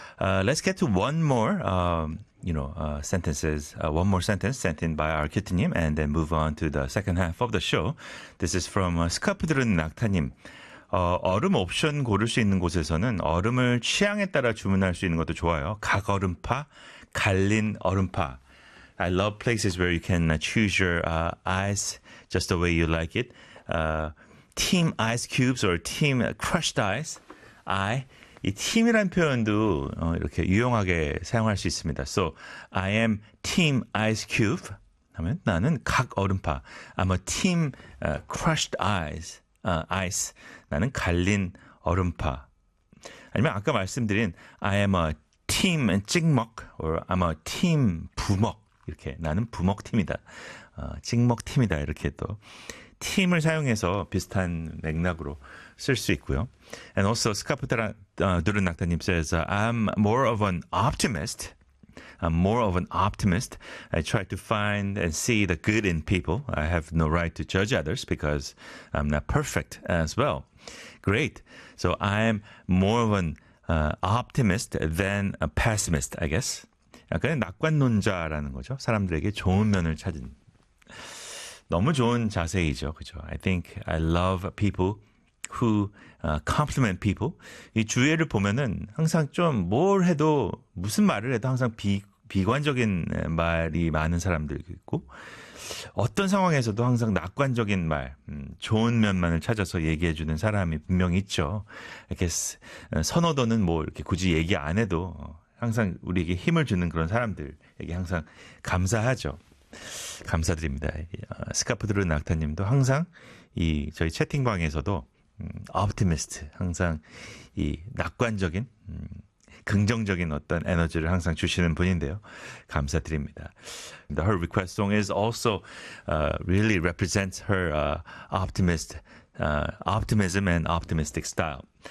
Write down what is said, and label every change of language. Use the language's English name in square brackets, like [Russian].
[English] Let's get to one more, you know, sentences, one more sentence sent in by Arkitanim, and then move on to the second half of the show. This is from Scarf 들은 낙타님. [Korean] 얼음 옵션 고를 수 있는 곳에서는 얼음을 취향에 따라 주문할 수 있는 것도 좋아요. 각 얼음파, 갈린 얼음파. [English] I love places where you can choose your ice just the way you like it. Team ice cubes or team crushed ice. [Korean] I, 이 team이란 표현도 이렇게 유용하게 사용할 수 있습니다. [English] So, I am team ice cube. [Korean] 하면 나는 각 얼음파. [English] I'm a team crushed ice. Ice. [Korean] 나는 갈린 얼음파. 아니면 아까 말씀드린 [English] I am a team 찍먹 or I'm a team 부먹. [Korean] 이렇게 나는 부먹팀이다. 찍먹팀이다. 이렇게 또 팀을 사용해서 비슷한 맥락으로 쓸 수 있고요. [English] And also, 스카프트라 두른낙타님 says, I'm more of an optimist. I'm more of an optimist. I try to find and see the good in people. I have no right to judge others because I'm not perfect as well. Great. So I am more of an optimist than a pessimist, I guess. [Korean] 약간 낙관론자라는 거죠. 사람들에게 좋은 면을 찾은. 너무 좋은 자세이죠. 그죠? [English] I think I love people who compliment people. [Korean] 이 주위를 보면은 항상 좀 뭘 해도 무슨 말을 해도 항상 비관적인 말이 많은 사람들 있고 어떤 상황에서도 항상 낙관적인 말, 좋은 면만을 찾아서 얘기해 주는 사람이 분명히 있죠. 이렇게 선호도는 뭐 이렇게 굳이 얘기 안 해도 항상 우리에게 힘을 주는 그런 사람들에게 항상 감사하죠. 감사드립니다. 스카프 들은 낙타님도 항상 이 저희 채팅방에서도 optimist, 항상 이 낙관적인, 긍정적인 어떤 에너지를 항상 주시는 분인데요. 감사드립니다. [English] The her request song is also really represents her optimism and optimistic style.